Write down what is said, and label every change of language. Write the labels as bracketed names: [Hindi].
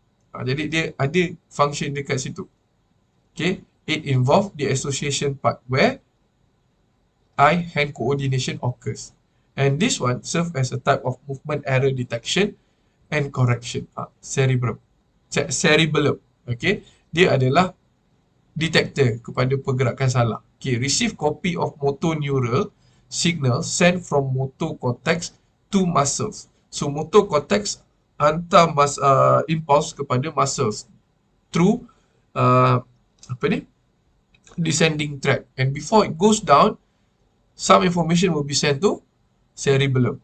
[Malay] Jadi dia ada function dekat situ. [English] Okay, it involves the association part where eye-hand coordination occurs. And this one serves as a type of movement error detection and correction. Cerebellum. [Malay] Okay, dia adalah detector kepada pergerakan salah. [English] Okay, receive copy of motor neural signal sent from motor cortex to muscles. So motor cortex [Malay] hantar impulse kepada [English] muscles through descending tract, and before it goes down, some information will be sent to cerebellum.